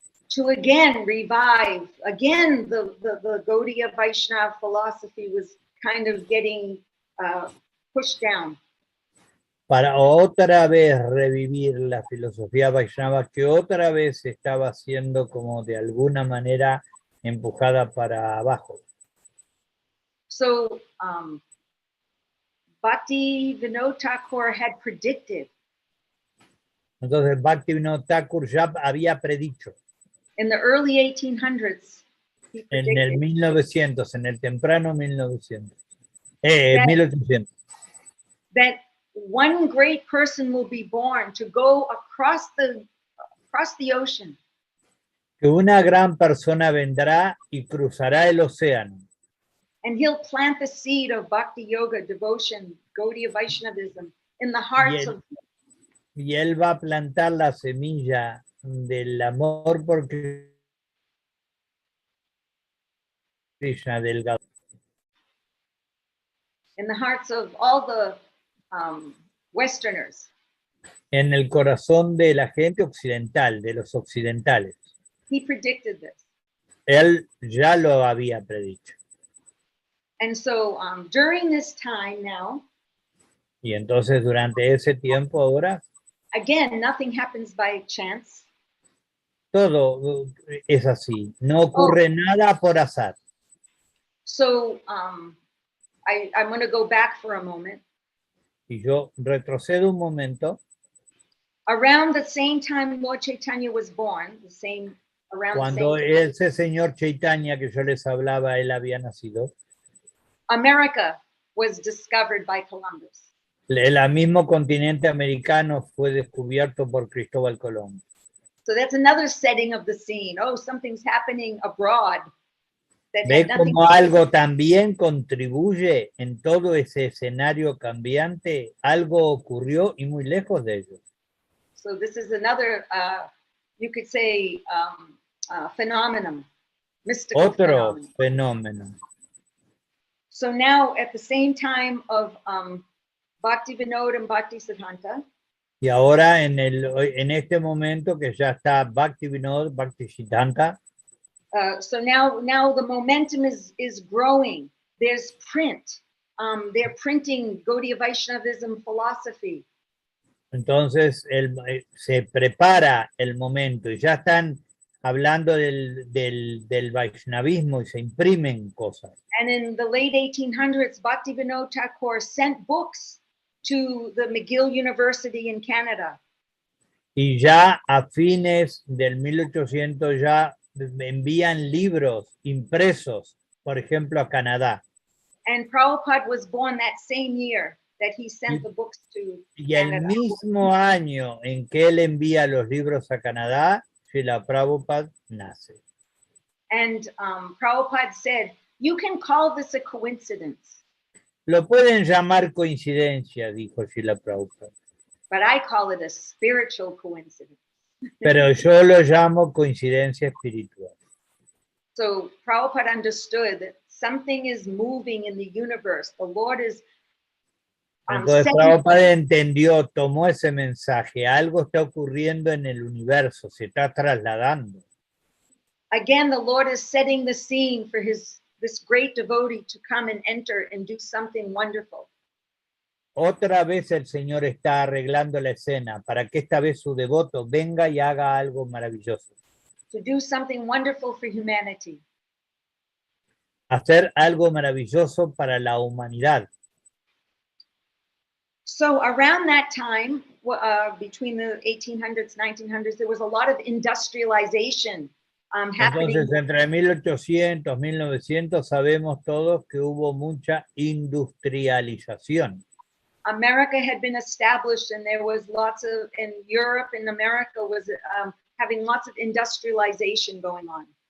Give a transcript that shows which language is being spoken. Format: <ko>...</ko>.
<en>To again revive, again the Gaudiya Vaishnava philosophy was kind of getting pushed down.</en> <es>Para otra vez revivir la filosofía Vaishnava que otra vez estaba siendo como de alguna manera empujada para abajo.</es> <en>So Bhakti Vinod Thakur had predicted.</en> <es>Entonces Bhakti Vinod Thakur ya había predicho.</es> <en>In the early 1800s.</en> <es>En el 1900, en el temprano 1900.</es> <en>1800. That one great person will be born to go across the ocean.</en> <es>Que una gran persona vendrá y cruzará el océano.</es> <en>And he'll plant the seed of Bhakti Yoga, devotion, Gaudiya Vaishnavism in the hearts of.</en> <es>Y él va a plantar la semilla del amor por Krishna, del Gaudiya.</es> <en>In the hearts of all the Westerners.</en> <es>en el corazón de la gente occidental, de los occidentales.</es> <en>He predicted this.</en> <es>Él ya lo había predicho.</es> <en>And so during this time now,</en> <es>Y entonces durante ese tiempo ahora,</es> <en>again, nothing happens by chance.</en> <es>todo es así. No ocurre nada por azar.</es> <en>So I'm going to go back for a moment.</en> <es>Y yo retrocedo un momento.</es> <en>Around the same time Lord Chaitanya was born,</en> <es>Cuando ese señor Chaitanya que yo les hablaba, él había nacido,</es> <en>America was discovered by Columbus.</en> <es>el mismo continente americano fue descubierto por Cristóbal Colón.</es> <en>So that's another setting of the scene. Oh, something's happening abroad.</en> <es>¿Ve cómo algo también contribuye en todo ese escenario cambiante? Algo ocurrió y muy lejos de ellos.</es> <en>So this is another, you could say, phenomenon, mystical</en> <es>Otro</es> <en>phenomenon.</en> <es>fenómeno.</es> <en>So now at the same time of Bhakti Vinod and Bhakti Siddhanta,</en> <es>Y ahora en este momento que ya está Bhakti Vinod, Bhakti Siddhanta,</es> <en>so now the momentum is growing. There's print. They're printing Gaudiya Vaishnavism philosophy.</en> <es>entonces se prepara el momento y ya están hablando del Vaishnavismo y se imprimen cosas.</es> <en>And in the late 1800s, Bhakti Vinod Thakur sent books to the McGill University in Canada.</en> <es>Y ya a fines del 1800 ya envían libros impresos, por ejemplo, a Canadá.</es> <en>And Prabhupada was born that same year that he sent the books to</en> <es>Y el</es> <en>Canada.</en> <es>mismo año en que él envía los libros a Canadá, Srila Prabhupada nace.</es> <en>And Prabhupada said, you can call this a coincidence,</en> <es>Lo pueden llamar coincidencia, dijo Srila Prabhupada,</es> <en>but I call it a spiritual coincidence.</en> <es>pero yo lo llamo coincidencia espiritual.</es> <en>So Prabhupada understood that something is moving in the universe. The Lord is</en> <es>Entonces Prabhupada entendió, tomó ese mensaje, algo está ocurriendo en el universo, se está trasladando.</es> <en>again, the Lord is setting the scene for this great devotee to come and enter and do something wonderful.</en> <es>Otra vez el Señor está arreglando la escena para que esta vez su devoto venga y haga algo maravilloso.</es> <en>To do something wonderful for humanity.</en> <es>Hacer algo maravilloso para la humanidad.</es> <en>So around that time, between the 1800s, 1900s, there was a lot of industrialization happening.</en> <es>Entonces, entre 1800 y 1900 sabemos todos que hubo mucha industrialización.</es> <en>America had been established, and there was lots of, in Europe and America was having lots of industrialization going on.</en>